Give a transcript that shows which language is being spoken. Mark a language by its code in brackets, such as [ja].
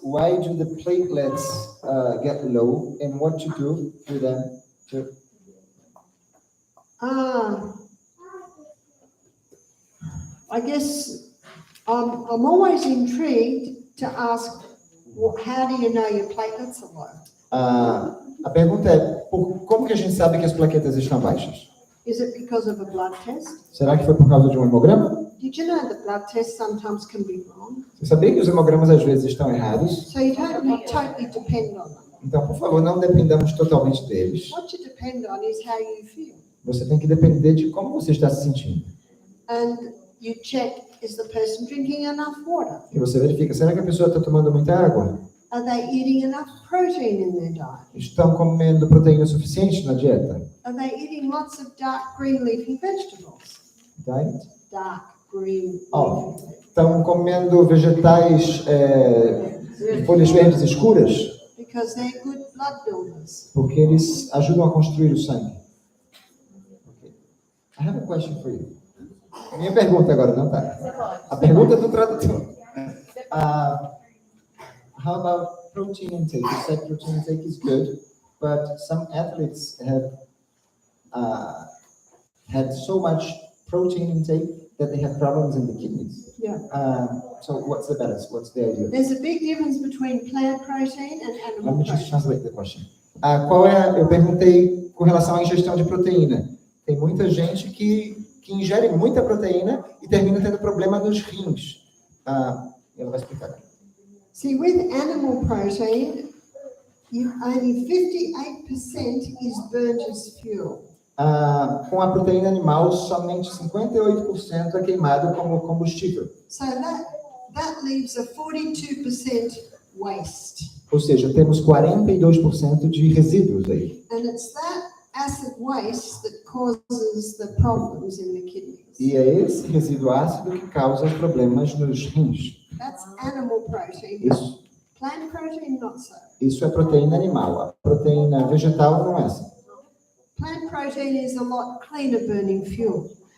[en] Why do the platelets get low, and what to do for them to... I guess I'm always intrigued to ask, how do you know your platelets are low? [pt] A pergunta é, como que a gente sabe que as plaquetas estão baixas? [en] Is it because of a blood test? [pt] Será que foi por causa de um hemograma? [en] Did you know that blood tests sometimes can be wrong? [pt] Você sabia que os hemogramas às vezes estão errados? [en] So you don't totally depend on them. [pt] Então, por favor, não dependamos totalmente deles. [en] What you depend on is how you feel. [pt] Você tem que depender de como você está se sentindo. [en] And you check, is the person drinking enough water? [pt] E você verifica, será que a pessoa está tomando muita água? [en] Are they eating enough protein in their diet? [pt] Estão comendo proteína suficiente na dieta? [en] Are they eating lots of dark green leafy vegetables? Diet? Dark green Oh. leafy vegetables. [pt] Estão comendo vegetais de folhas verdes escuras? [en] Because they're good blood builders. [pt] Porque eles ajudam a construir o sangue. [en] Okay. I have a question for you. [pt] Minha pergunta agora, não tá? A pergunta do tradutor. [en] How about protein intake? You said protein intake is good, but some athletes have had so much protein intake that they have problems in the kidneys. Yeah. So what's the balance? What's the idea? There's a big difference between plant protein and Let animal me just translate the question. [pt] Eu perguntei com relação à ingestão de proteína. Tem muita gente que ingere muita proteína e termina tendo problema nos rins. Ela vai explicar. [en] See, with animal protein, only 58% is burnt as fuel. [pt] Com a proteína animal, somente 58% é queimado como combustível. [en] So that leaves a 42% waste. [pt] Ou seja, temos 42% de resíduos aí. [en] And it's that acid waste that causes the problems in the kidneys. [pt] E é esse resíduo ácido que causa os problemas nos rins. [en] That's animal protein. [pt] Isso, [en] Plant protein, not so. [pt] isso é proteína animal. A proteína vegetal não é assim. [en] Plant protein is a lot cleaner burning fuel.